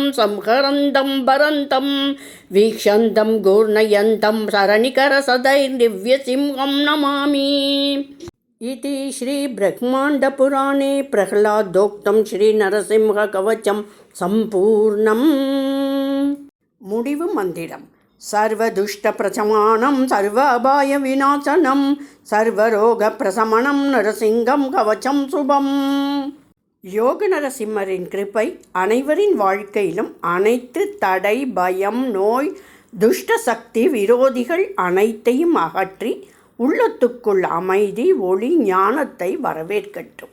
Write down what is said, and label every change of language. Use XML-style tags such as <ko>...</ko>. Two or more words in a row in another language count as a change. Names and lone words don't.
<sa>संहरन्तं भरन्तं वीक्षन्तं घूर्णयन्तं सरणिकरसदैर्दिव्यसिंहं नमामि इति श्रीब्रह्माण्डपुराणे प्रह्लादोक्तं श्रीनरसिंहकवचं सम्पूर्णम् मुडिवु मन्दिरम् सर्वदुष्टप्रशमनं सर्वापायविनाशनं सर्वरोगप्रशमनं नरसिंहं कवचं शुभम्.</sa> <ta>யோக நரசிம்மரின் கிருபை அனைவரின் வாழ்க்கையிலும் அனைத்து தடை, பயம், நோய், துஷ்ட சக்தி விரோதிகள் அனைத்தையும் அகற்றி உள்ளத்துக்குள் அமைதி, ஒளி, ஞானத்தை வரவேற்கட்டும்.</ta>